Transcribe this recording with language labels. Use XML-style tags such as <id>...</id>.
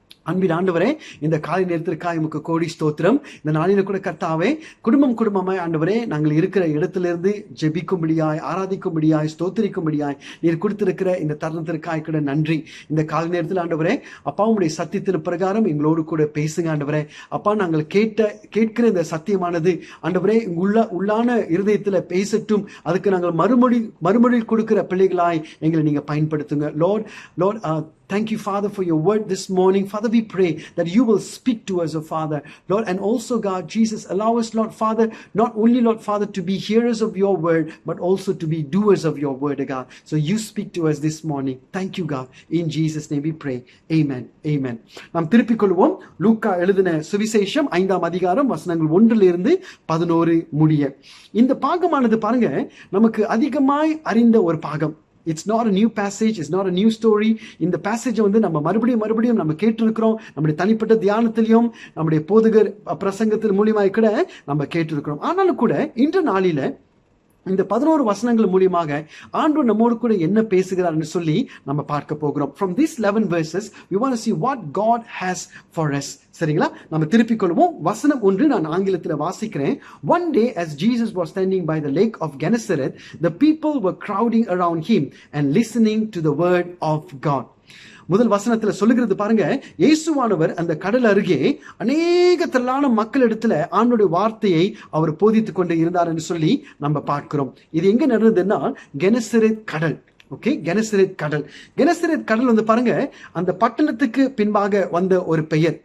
<ta>அன்பின் ஆண்டவரே, இந்த காலை நேரத்திற்காக உமக்கு கோடி ஸ்தோத்திரம். இந்த நாளில கூட கர்த்தாவே, குடும்பமாய் ஆண்டவரே, நாங்கள் இருக்கிற இடத்திலிருந்து ஜெபிக்கும்படியாய், ஆராதிக்கும்படியாய், ஸ்தோத்திரிக்கும்படியாய் நீர் கொடுத்திருக்கிற இந்த தருணத்திற்காக கூட நன்றி. இந்த காலை நேரத்தில் ஆண்டவரே, அப்பா உங்களுடைய சத்தியத்தின் பிரகாரம் எங்களோடு கூட பேசுங்க ஆண்டவரே. அப்பா, நாங்கள் கேட்கிற இந்த சத்தியமானது ஆண்டவரே உள்ளான இருதயத்துல பேசட்டும். அதுக்கு நாங்கள் மறுமொழி கொடுக்கிற பிள்ளைகளாய் எங்களை நீங்க பயன்படுத்துங்க.</ta> <en>Lord, thank you, Father, for your word this morning. Father, we pray that you will speak to us, oh Father. Lord, and also, God, Jesus, allow us, Lord, Father, not only, Lord, Father, to be hearers of your word, but also to be doers of your word, God. So you speak to us this morning. Thank you, God. In Jesus' name we pray. Amen. Amen.</en> <ta>நாம் திருப்பிக் கொள்வோம். லூக்கா எழுதின சுவிசேஷம் 5ஆம் அதிகாரம் வசனங்கள் 1 to 11 முடிய. இந்த பாகமானது பாருங்க, நமக்கு அதிகமாய் அறிந்த ஒரு பாகம்.</ta> <en>It's not a new passage, it's not a new story.</en> <ta>இந்த பேசேஜை நம்ம மறுபடியும் நம்ம கேட்டிருக்கிறோம். நம்முடைய தனிப்பட்ட தியானத்திலையும் நம்முடைய போதகர் பிரசங்கத்தின் மூலியமாக கூட நம்ம கேட்டிருக்கிறோம். ஆனாலும் கூட இன்று நாளில இந்த 11 வசனங்கள் மூலியமாக ஆண்டவர் நம்மோடு கூட என்ன பேசுகிறார்னு சொல்லி நம்ம பார்க்க போகிறோம்.</ta> <en>From these 11 verses we want to see what God has for us.</en> <ta>சரிங்களா? நம்ம திருப்பிக் கொள்வோம். வசனம் 1 நான் ஆங்கிலத்தில் வாசிக்கிறேன்.</ta> <en>One day as Jesus was standing by the lake of Gennesaret, the people were crowding around him and listening to the word of God.</en> <ta>முதல் வசனத்துல சொல்லுகிறது பாருங்க, இயேசுவானவர் அந்த கடல் அருகே அநேக திரளான மக்கள் இடத்துல ஆண்டவருடைய வார்த்தையை அவர் போதித்துக் கொண்டு இருந்தார் என்று சொல்லி நம்ம பார்க்கிறோம். இது எங்க நடந்ததுன்னா கெனசரேத் கடல். ஓகே, கெனசரேத் கடல் பாருங்க, அந்த பட்டணத்துக்கு பின்பாக வந்த ஒரு பெயர்.</ta>